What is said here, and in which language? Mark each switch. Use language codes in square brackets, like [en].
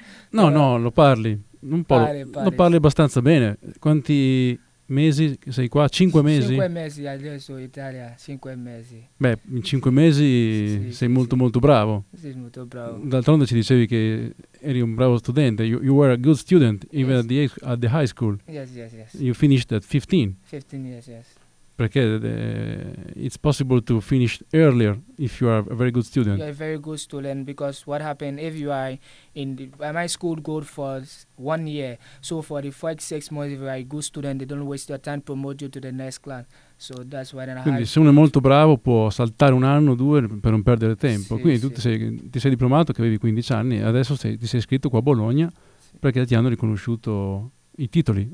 [it] No, però... no, lo parli. Un po' lo parli abbastanza bene. Quanti mesi sei qua? Cinque mesi? Cinque mesi adesso in Italia, cinque mesi. Beh, in cinque mesi sei molto bravo. Sì, molto bravo. D'altronde ci dicevi che eri un bravo studente. [en] You were a good student even at the high school. Yes. You finished at 15. 15, yes. Perché it's possible to finish earlier if you are a very good student. You are a very good student because what happened if you are in my school goal for 1 year. So for the first 6 months if you are a good student, they don't waste your time, promote you to the next class. So that's why [it] I quindi se uno è molto bravo può saltare un anno o due per non perdere tempo. Sì, quindi sì. Ti sei diplomato che avevi 15 anni, adesso ti sei iscritto qua a Bologna perché ti hanno riconosciuto i titoli.